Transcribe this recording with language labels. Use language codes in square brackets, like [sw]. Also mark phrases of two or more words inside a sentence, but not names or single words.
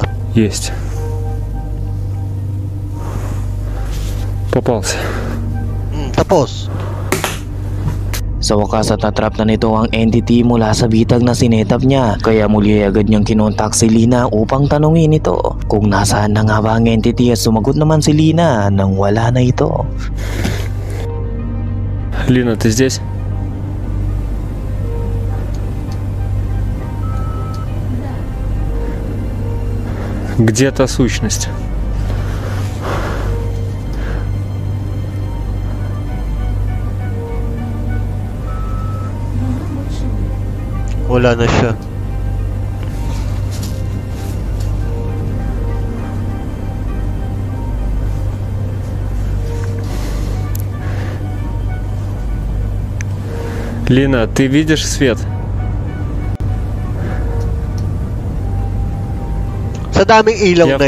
[ru] Есть. Попался. [tl] Tapos. Sa wakas at natrap na nito ang entity mula sa bitag na sinetap niya kaya muli agad niyang kinontak si Lina upang tanungin ito kung nasaan na nga ba ang entity at sumagot naman si Lina nang wala na ito. [ru] Лина, ты здесь? Где та сущность? [tl] Wala na siya. [ru] Лина, ты видишь свет? [tl] Sa daming ilaw [ru] Я [tl] na yan.